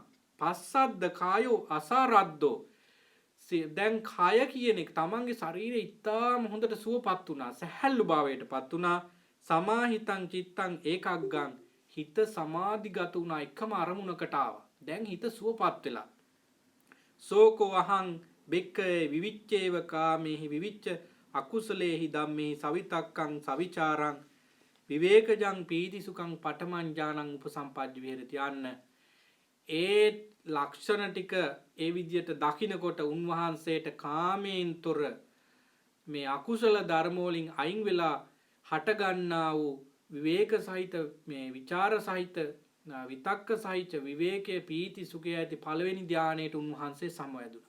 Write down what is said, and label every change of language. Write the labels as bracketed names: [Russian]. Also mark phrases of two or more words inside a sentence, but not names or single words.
[Pali] පස්සද්ද කායෝ අසාරද්දෝ. [Sinhala] දැන් කය කියන එක තමන්ගේ ශරීරය ඉතාම හොඳට සුවපත් වුණා. සැහැල්ලු භාවයටපත් වුණා. [Pali] සමාහිතං චිත්තං ඒකග්ගං. [Sinhala] හිත සමාධිගත වුණා. එකම අරමුණකට ආවා. දැන් හිත සුවපත් වෙලා. [Pali] සෝකෝ අහං බෙක්කේ විවිච්ඡේව කාමේහි විවිච්ඡ අකුසලේහි ධම්මේහි සවිතක්කං සවිචාරං විවේකජං පීතිසුඛං පඨමං ඥානං උපසම්පජ්ජ විහෙරති. [Sinhala] යන්න ඒ ලක්ෂණ ටික ඒ විදියට දකින්නකොට උන්වහන්සේට කාමයෙන් තොර මේ අකුසල ධර්ම වලින් අයින් වෙලා හට ගන්නා වූ විවේක සහිත මේ විචාර සහිත විතක්ක සහිත විවේකයේ පීති සුඛය ඇති පළවෙනි ධානයට උන්වහන්සේ සමවැදුණා.